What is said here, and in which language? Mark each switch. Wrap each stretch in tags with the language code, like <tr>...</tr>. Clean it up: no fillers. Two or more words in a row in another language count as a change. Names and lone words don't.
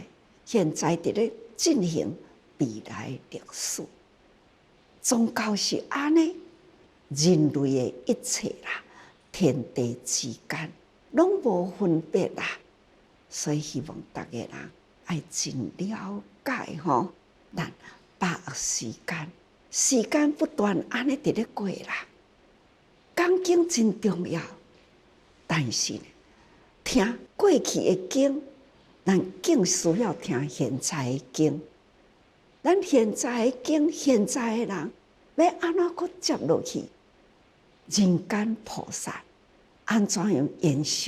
<nan>现在伫咧进行未来历史，宗教是安尼，人类的一切啦，天地之间拢无分别啦。所以希望大家人爱真了解吼，咱把握时间不断安尼伫咧过啦。讲经真重要，但是呢，听过去的经，咱更需要听现在的经。咱现在的经，现在的人要安怎去接落去？人间菩萨安怎样延续？</nan>